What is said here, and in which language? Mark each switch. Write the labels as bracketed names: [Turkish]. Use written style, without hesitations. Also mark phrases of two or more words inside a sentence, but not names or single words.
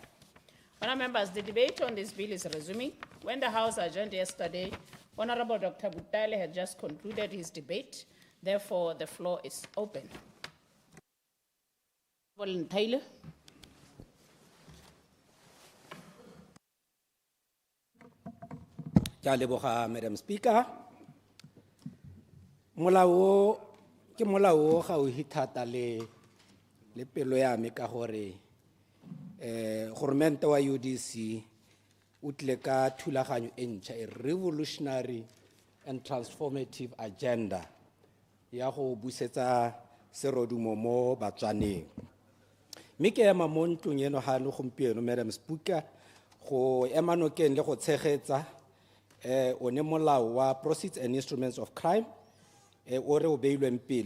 [English] Honourable members, the debate on this bill is resuming. When the House adjourned yesterday, Honourable Dr. 𝗬𝗪𝗓 had just concluded his debate. Therefore, the floor is open. Taylor. Madam Speaker. [Tswana] Molao ke molao ga o hitata le pelo ya me ka gore government wa UDC o tle ka thulaganyo e ntšha [English] a revolutionary and transformative agenda [Tswana] ya go busetsa serodumo mo batswaneng. Mme ke ema mo ntlong eno ga le gompieno [English] Madam Speaker [Tswana] go ema nokeng le go tshegetsa one molao wa Procedures and Instruments of Crime o re o beilweng pele.